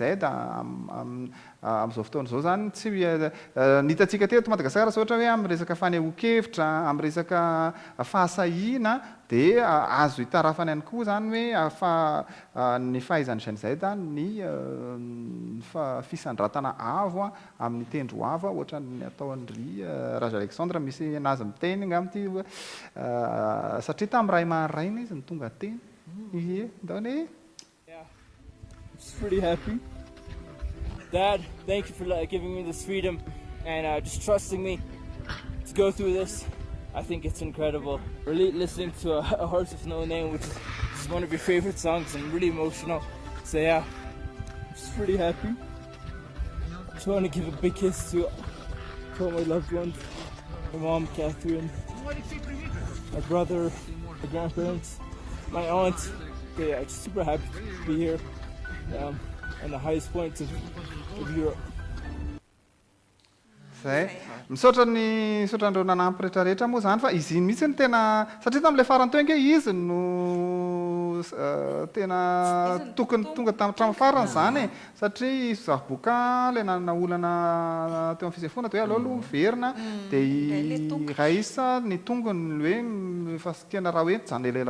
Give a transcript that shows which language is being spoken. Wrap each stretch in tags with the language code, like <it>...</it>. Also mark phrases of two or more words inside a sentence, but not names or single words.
<mg>amin'izao fotoana izao zany tsy ny hitantsika teto Madagasikara ohatra hoe amin'ny resaka fanehoan-kevitra amin'ny resaka fahasahiana dia azo hitarafana ihany koa zany hoe ny fahaizan'ny GNZ ny fisandratana avo amin'ny tendroavo ohatra ny ataon'ry Raja Alexandre misy anazy miteny angambity satria tamin'ny ray aman-drahiny izy ny tonga teny ndany</mg> <en>Just pretty happy. Dad, thank you for giving me this freedom and just trusting me to go through this. I think it's incredible. Really listening to a Horse with No Name, which is one of your favorite songs, and really emotional. So yeah, just pretty happy. Just want to give a big kiss to all my loved ones, my mom, Catherine, my brother, my grandparents, my aunt. Yeah, just super happy to be here on the highest points of Europe.</en> <mg>Zay misaotra andreo nanampy rehetrarehetra moa zany fa izy iny mihitsy ny tena satria tamin'ilay farany teo ange izy no tena tokony tonga tamin'ny farany zany satria zaboka ilay nanana olana teo amin'ny fisefoana dia hoe aleo aloha miverina dia raisa ny tongony hoe fasikena raha hoe zany elaela</mg>